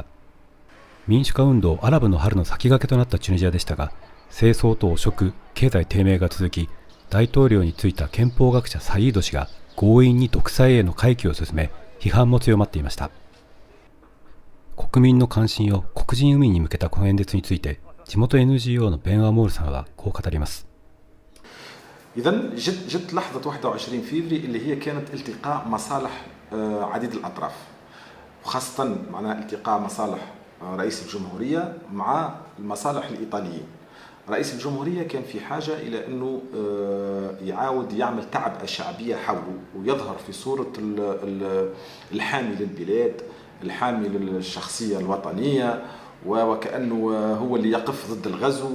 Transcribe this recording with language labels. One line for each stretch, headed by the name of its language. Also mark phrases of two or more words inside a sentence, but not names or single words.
Japanese: 民主化運動アラブの春の先駆けとなったチュニジアでしたが、政争と汚職、経済低迷が続き、大統領に就いた憲法学者サイード氏が強引に独裁への回帰を進め、批判も強まっていました。国民の関心を黒人移民に向けたこの演説について、地元 NGO のベン・アモールさんはこう語ります。
Arabic: إذا جت لحظة 21 فيفري اللي هي كانت التقاء مصالح عديد الأطراف، وخاصة معناها التقاء مصالح رئيس الجمهورية مع المصالح الإيطاليين. رئيس الجمهورية كان في حاجة إلى أنه يعاود يعمل تعبئة شعبية حوله ويظهر في صورة الحامي للبلاد، الحامي للشخصية الوطنية، وكأنه هو اللي يقف ضد الغزو.